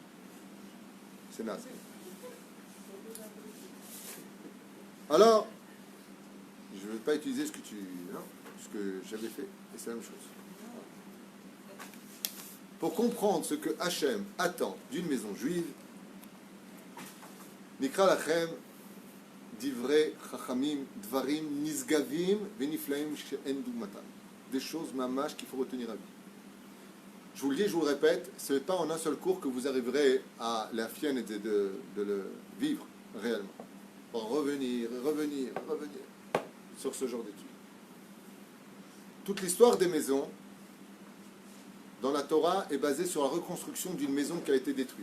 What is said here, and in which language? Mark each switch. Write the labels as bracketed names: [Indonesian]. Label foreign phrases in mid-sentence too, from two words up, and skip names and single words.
[French] C'est naze. Alors, je ne vais pas utiliser ce que j'avais fait. Et c'est la même chose. Pour comprendre ce que Hachem attend d'une maison juive, [Hebrew] נקרא לכם דברי חכמים דברים נשגבים ונפלאים שאין דוגמתן. [French] Des choses mamash qu'il faut retenir à vie. Je vous le dis, je vous le répète, ce n'est pas en un seul cours que vous arriverez à la fienne et de le vivre réellement. Pour revenir sur ce genre d'études. Toute l'histoire des maisons dans la Torah est basée sur la reconstruction d'une maison qui a été détruite.